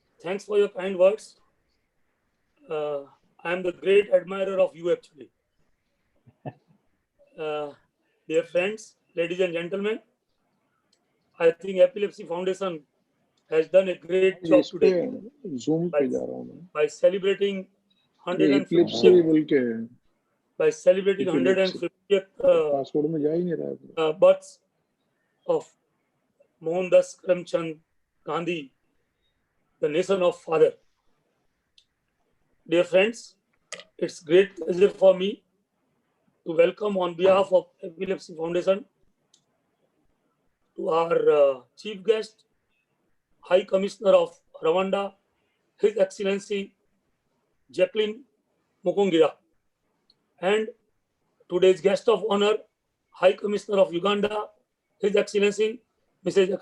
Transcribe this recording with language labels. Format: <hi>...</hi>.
<en>Thanks for your kind words. I am the great admirer of you, actually. Dear friends, ladies and gentlemen, I think Epilepsy Foundation has done a great job today</en> <hi>Zoom पे जा रहा हूँ मैं.</hi> <en>by celebrating Epilepsy 150th</en> <hi>बोल के</hi> <en>by celebrating 150th</en> <hi>password में जा ही नहीं रहा है.</hi> <en>births of Mohandas Karamchand Gandhi, the nation of father. Dear friends, it's great pleasure for me to welcome on behalf of Epilepsy Foundation to our chief guest, High Commissioner of Rwanda, His Excellency Jacqueline Mukungira, and today's guest of honor, High Commissioner of Uganda, His Excellency Mrs.</en>